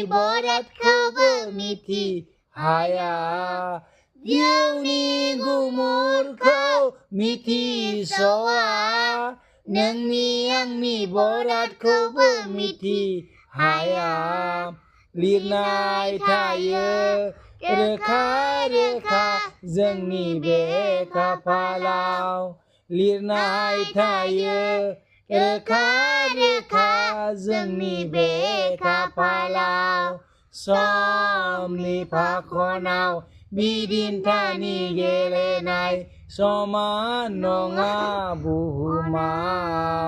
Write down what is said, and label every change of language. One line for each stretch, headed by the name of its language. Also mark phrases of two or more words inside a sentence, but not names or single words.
Bodo: bodat kau miti haya Ziuni gumurko miti soa Nangni angni bodat kau miti haya Lirnai taye Reka जोंनि बे खाफालाव लिरनाय थायो रोखा जोंनि बे खाफालाव समनि फाखनाव बिदिन्थानि गेलेनाय समान नङा बुहुमाव